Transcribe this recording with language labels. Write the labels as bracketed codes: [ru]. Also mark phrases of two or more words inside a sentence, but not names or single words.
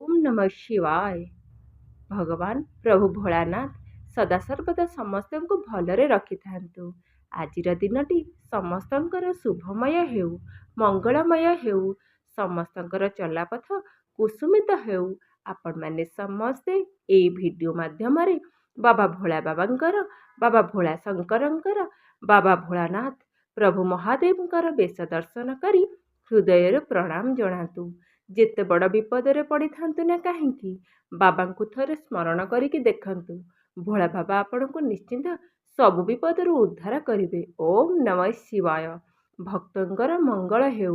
[sa] नमः शिवाय। [or] ଭଗବାନ ପ୍ରଭୁ ଭୋଳାନାଥ ସଦାସର୍ବଦା ସମସ୍ତଙ୍କୁ ଭଲରେ ରଖିଥାନ୍ତୁ। ଆଜିର ଦିନଟି ସମସ୍ତଙ୍କର ଶୁଭମୟ ହେଉ, ମଙ୍ଗଳମୟ ହେଉ, ସମସ୍ତଙ୍କର ଚଳାପଥ କୁସୁମିତ ହେଉ। ଆପଣ ମାନେ ସମସ୍ତେ ଏଇ ଭିଡିଓ ମାଧ୍ୟମରେ ବାବା ଭୋଳା ବାବାଙ୍କର, ବାବା ଭୋଳା ଶଙ୍କରଙ୍କର, ବାବା ଭୋଳାନାଥ ପ୍ରଭୁ ମହାଦେବଙ୍କର ବେଶ ଦର୍ଶନ କରି ହୃଦୟରୁ ପ୍ରଣାମ ଜଣାନ୍ତୁ। ଯେତେ ବଡ଼ ବିପଦରେ ପଡ଼ିଥାନ୍ତୁ ନା କାହିଁକି, ବାବାଙ୍କୁ ଥରେ ସ୍ମରଣ କରିକି ଦେଖନ୍ତୁ। ଭୋଳା ବାବା ଆପଣଙ୍କୁ ନିଶ୍ଚିନ୍ତ ସବୁ ବିପଦରୁ ଉଦ୍ଧାର କରିବେ। [sa] ଓମ୍ ନମଃ ଶିବାୟ। [or] ଭକ୍ତଙ୍କର ମଙ୍ଗଳ ହେଉ।